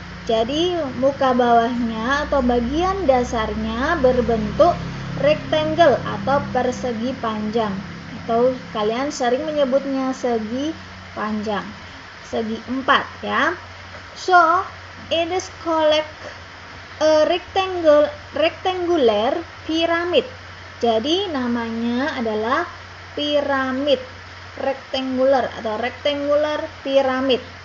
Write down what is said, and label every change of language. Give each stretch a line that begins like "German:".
Indonesian: Jadi muka bawahnya atau bagian dasarnya berbentuk rectangle atau persegi panjang, atau kalian sering menyebutnya segi panjang, segi 4 ya.
English: So, it is called a rectangular pyramid.
Indonesian: Jadi namanya adalah piramid rectangular atau rectangular pyramid.